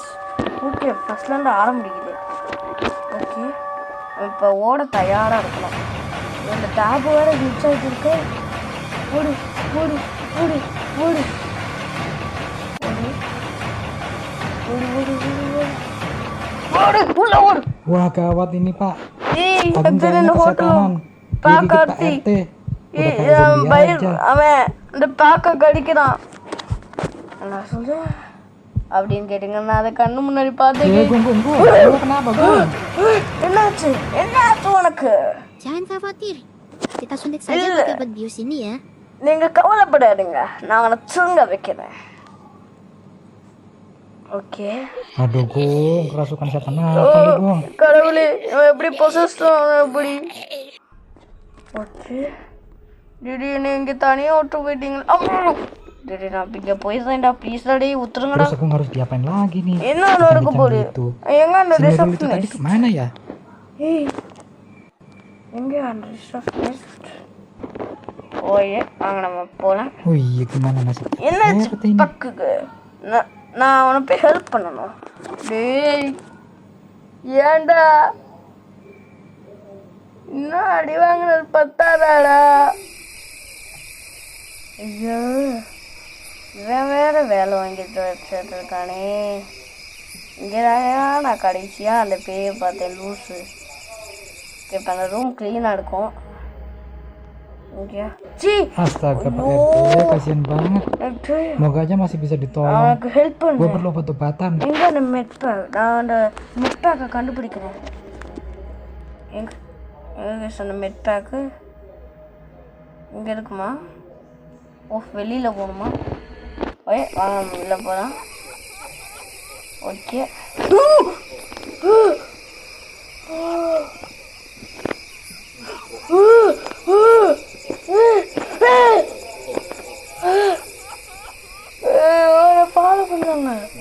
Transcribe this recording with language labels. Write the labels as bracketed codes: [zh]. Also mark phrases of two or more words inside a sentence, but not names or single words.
[ta] ஓகே, ஃபர்ஸ்ட்லேருந்து ஆரம்பிக்குது. ஓகே, இப்போ ஓட தயாராக இருக்கணும். இந்த டேப் வேறு கிளிச் ஆகிட்டு இருக்கு. ஓடு ஓடு ஓடு ஓடு ஓடு ஓடு ஓடு ஓடு உள்ள ஓடு. [id] Wah, gawat ini, Pak. Agung jadinya kesetanan. Pak Karti. [ta] அவன் இந்த பாக்க கடிக்கிறான். நான் சொல்றேன் அப்படின்னு கேட்டீங்கன்னா அதை கண்ணு முன்னாடி பார்த்து என்னாச்சு உனக்கு? [id] Jangan khawatir. Kita suntik saja pakai obat bius ini ya. [ta] நீங்க கவலைப்படாதீங்க, நான் அவனை தூங்க வைக்கிறேன். ஓகே. [id] Aduh, Gung, kerasukan setan apa nih, Gung? [ta] கடவுளே, இவன் எப்படி பொசஸ்ட் ஆனான் எப்படி? ஓகே. திடீர்னு இங்கே தனியாக விட்டு போயிட்டீங்களா? திடீர்னு நான் இங்கே போயிருந்தேன்டா, ப்ளீஸ்டா டே உத்துருங்கடா. [id] Terus aku harus diapain lagi nih? [ta] என்ன நடக்க போகுது? எங்க அந்த ரிசப்ஷனிஸ்ட்? [id] tadi kemana ya? [ta] எங்க அந்த ரிசப்ஷனிஸ்ட்? ஓயே, அங்கே நம்ம போகலாம். [id] Oh iya, gimana nasib? [ta] என்ன பக்குக்கு? நான் அவனை போய் ஹெல்ப் பண்ணணும். டேய் ஏன்டா இன்னும் அடி வாங்கினது பத்தாதாடா? ஐயோ, இவன் வேற வேலை வாங்கிட்டு வச்சிருக்கானே. இங்கேதாயா நான் கடைசியாக அந்த பேயை பார்த்தேன், லூஸு. இப்போ அந்த ரூம் க்ளீனாக இருக்கும். [id] Astaga, Pak RT, kasihan banget. Semoga aja masih bisa ditolong. [ta] அவனுக்கு ஹெல்ப் பண்ணு. [id] Gue perlu obat-obatan. [ta] எங்க அந்த மெட்பேக்? நான் அந்த மெட்பேக்கை கண்டுபிடிக்கிறேன். எங்க அந்த மெட்பேக்கு இங்கே இருக்குமா? ஓ, வெளியில் போகணுமா? ஓய் வாங்க, உள்ளே போகலாம். ஓகே. ஃபாலோ பண்ணுறாங்க.